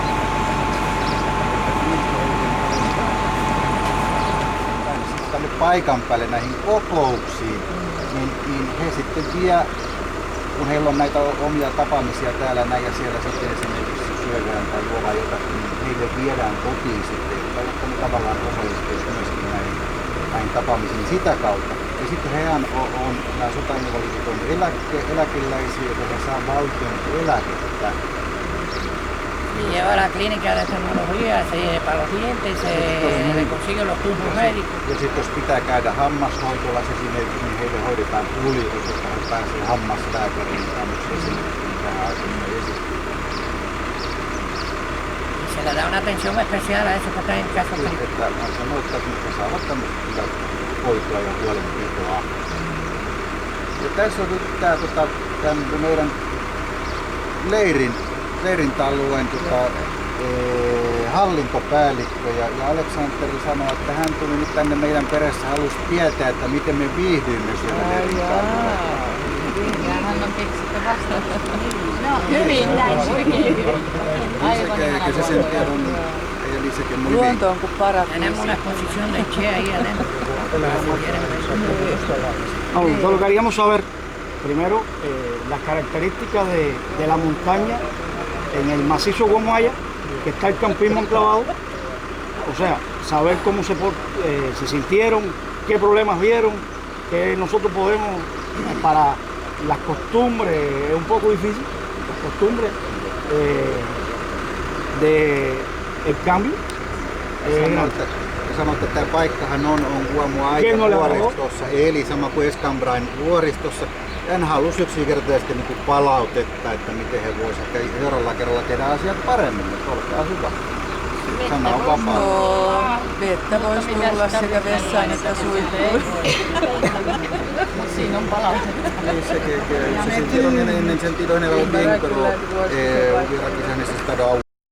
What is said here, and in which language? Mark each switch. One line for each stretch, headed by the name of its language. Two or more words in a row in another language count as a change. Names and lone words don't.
Finnish: Tänne paikan päälle näihin kokouksiin, niin he sitten vie, kun heillä on näitä omia tapaamisia täällä näin ja siellä sitten esimerkiksi syödään tai juodaan jotakin, niin heille viedään kotiin sitten, jotta ne tavallaan osallistuisi myöskin näihin tapaamisiin sitä kautta. Ja sitten hehän on nämä sotainvalidit on eläkeläisiä, jotka saa valtion eläkettä.
Spanish: Y lleva a la clínica de oftalmología, se lleva a los dientes, se le consigue los tubos médicos.
Finnish: Ja sitten jos pitää käydä hammashoitolassa esimerkiksi, niin heille hoidetaan kuljetus, että he pääsee hammaslääkäriin tämmöisiä esimerkiksi tähän aikaisemmin esiin.
Spanish: Y se le da una atención especial a esos que están en casa.
Finnish: Että hän sanoo, että mitkä saavat tämmöistä hoitoa ja huolenpitoa. Ja tässä on nyt tämä meidän leirintäalueen hallintopäällikkö ja Aleksanteri sanoi, että hän tuli nyt tänne meidän perässä, halusi tietää, että miten me viihdyimme siellä leirintäalueella. Ja hän on keksitty vastausta. No hyvin, näin oikein. Aivan ihana se sen tiedon, luonto on kuin paratiisi.
Spanish: Tenemos una exposición de Che ahí adentro. Solo queríamos saber primero las características de la montaña en el macizo Guamuaya, que está el campismo enclavado, o sea, saber cómo se sintieron, qué problemas vieron, que nosotros podemos, para las costumbres, es un poco difícil, las costumbres del cambio.
Finnish: Sanoitte, että tämä paikkahan on Guamuayan vuoristossa, eli sama kuin Escambrain vuoristossa. Hän halusi yksinkertaisesti niin palautetta, että miten he voisivat seuraavalla kerralla tehdä asiat paremmin, mutta olkaa hyvä. Sana on vapaa. No, vettä voisi tulla sekä vessaan että suihkuun. Siinä on palautetta.
Spanish: Se sentieron en el sentido general bien, pero hubiera quizás necesitado